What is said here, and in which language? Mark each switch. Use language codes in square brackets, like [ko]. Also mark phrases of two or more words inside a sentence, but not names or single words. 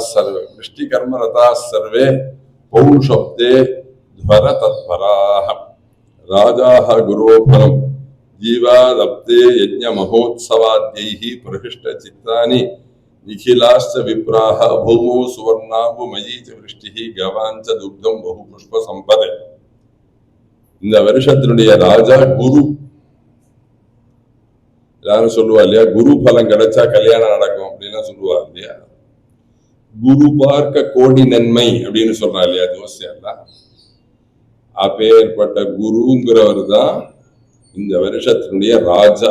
[sa] सर्वे पौषब्दे ध्वर तत्पराः राजाः गुरोफलम् जीवादब्दे यज्ञ महोत्सवाद्यैः प्रहृष्टचित्तानि निखिलाश्च विप्राः भूमौ सुवर्णाभुमयी च वृष्टिः गवाञ्च दुग्धं बहुपुष्प संपदे [ta] இந்த வருஷத்தினுடைய ராஜா குரு. எல்லாரும் சொல்லுவா இல்லையா, குரு பலம் கிடைச்சா கல்யாணம் நடக்கும் அப்படின்னு சொல்லுவா இல்லையா. குரு பார்க்க கோடி நன்மை அப்படின்னு சொல்றா இல்லையா ஜோசியெல்லாம். அப்பேற்பட்ட குருங்கிறவர் தான் இந்த வருஷத்தினுடைய ராஜா.